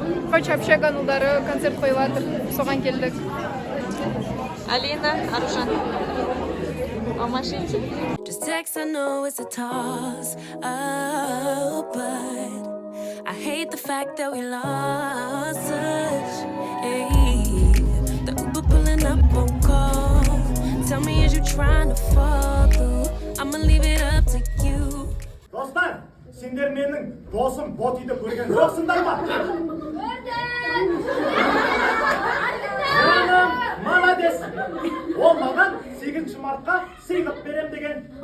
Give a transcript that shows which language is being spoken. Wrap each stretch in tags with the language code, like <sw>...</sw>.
<kk>Хоть общаган удары концерт қойылатыр, соған келдік. Алина, Аружан. Алмашинчик.</kk> <en>Just text, I know it's a toss up, but I hate the fact that we lost touch. Hey, the Uber pulling up won't call. Tell me, is you trying to fall through? I'ma leave it up to you.</en> <kk>Dostlar, сендер менің досым Ботиді көрген жоқсыңдар ма? Жаным, молодец! Ол маған 8 мартқа сыйлық берем деген.</kk>